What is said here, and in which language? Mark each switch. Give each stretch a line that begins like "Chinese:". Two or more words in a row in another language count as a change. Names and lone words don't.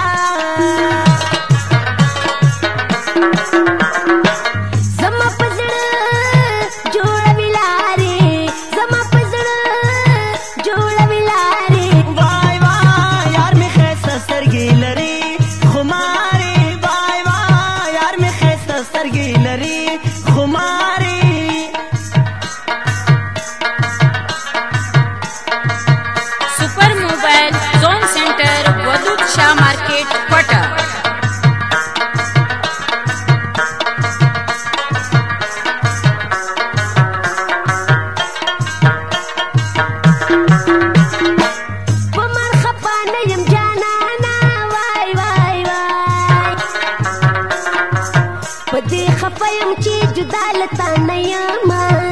Pashto: زما په زړه جوړوي لارې زما په زړه جوړوي لارې وای وای یار مې ښایسته سترګې لري خمارې وای وای یار مې ښایسته سترګې لري خمارې
English: super mobile zone center Wadood Shah market Kota
Pashto: په مر خپه نه یم جانانه وای وای وای په دې خفه یم چې جدا له تا نه یمه